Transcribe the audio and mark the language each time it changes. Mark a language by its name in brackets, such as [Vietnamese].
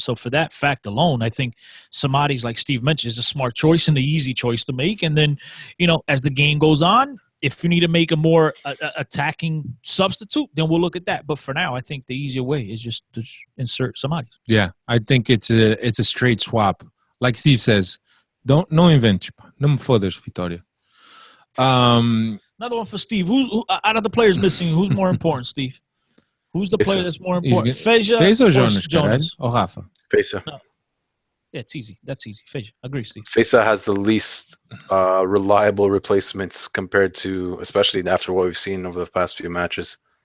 [English] So for that fact alone, I think Samaris, like Steve mentioned, is a smart choice and the easy choice to make. And then, as the game goes on, if you need to make a more attacking substitute, then we'll look at that. But for now, I think the easier way is just to insert Samaris. Yeah, I think it's a straight swap. Like Steve says, [Portuguese] não invente. Não me fodas, Vitoria. [English] Another one for Steve. Who's out of the players missing? Who's more important, Steve? Who's the player that's more important? Feza or Jonas? Or Rafa? Feza. No. Yeah, it's easy. That's easy. Feza. Agree, Steve. Feza has the least reliable replacements compared to, especially after what we've seen over the past few matches.